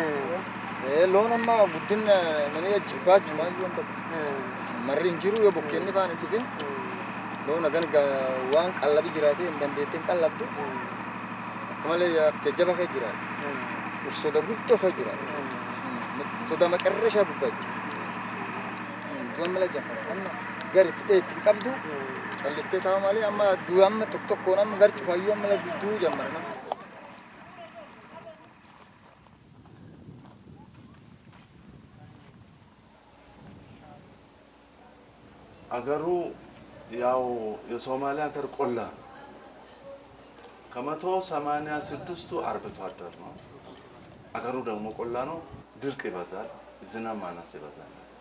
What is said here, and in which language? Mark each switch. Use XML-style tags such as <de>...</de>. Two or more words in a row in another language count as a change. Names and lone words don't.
<om>Loon amma guddina namni ajjibaachu maayyoo hin marri hin jiru yoo bokkeenni faan hin dhufin loon hagan waan qallabi jiraate hin dandeettiin qallabdu akka malee jajjaba kee jiraate uf soda guddoo kee jiraate soda maqarrishaa gubbaachu du'a mala jaffara amma gari dheetti hin qabdu callistee taa'u malee amma du'a amma tokko tokkoon amma gar cufaayyuu amma du'uu jammara.</om> <am>አገሩ ያው የሶማሊያ ሀገር ቆላ ከ186ቱ አርብቶ አደር ነው። አገሩ ደግሞ ቆላ ነው። ድርቅ ይበዛል፣ ዝናብ ማነስ ይበዛል።</am>